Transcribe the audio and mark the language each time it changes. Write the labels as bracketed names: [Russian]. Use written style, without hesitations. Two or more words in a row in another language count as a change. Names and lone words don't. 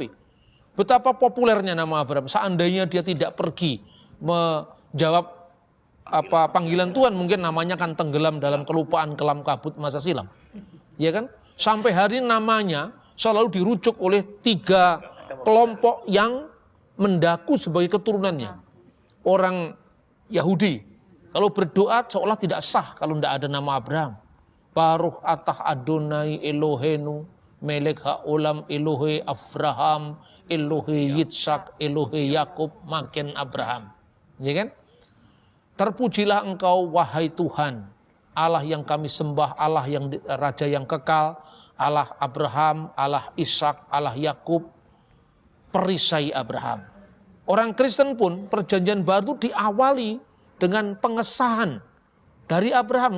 [Indonesian] Betapa populernya nama Abraham. Seandainya dia tidak pergi menjawab panggilan Tuhan, mungkin namanya akan tenggelam dalam kelupaan kelam kabut masa silam. Ya kan? Sampai hari ini namanya selalu dirujuk oleh 3 kelompok yang mendaku sebagai keturunannya. Orang Yahudi, kalau berdoa seolah tidak sah kalau tidak ada nama Abraham. [Hebrew] ברוך אתה אדוני אלוהינו מלך העולם אלוהי אברהם אלוהי יצחק אלוהי יעקב מגן אברהם. [Indonesian] Ya kan? Terpujilah engkau wahai Tuhan, Allah yang kami sembah, Allah yang Raja yang kekal, Allah Abraham, Allah Ishak, Allah Yakub, perisai Abraham. Orang Kristen pun perjanjian baru diawali dengan pengesahan dari Abraham.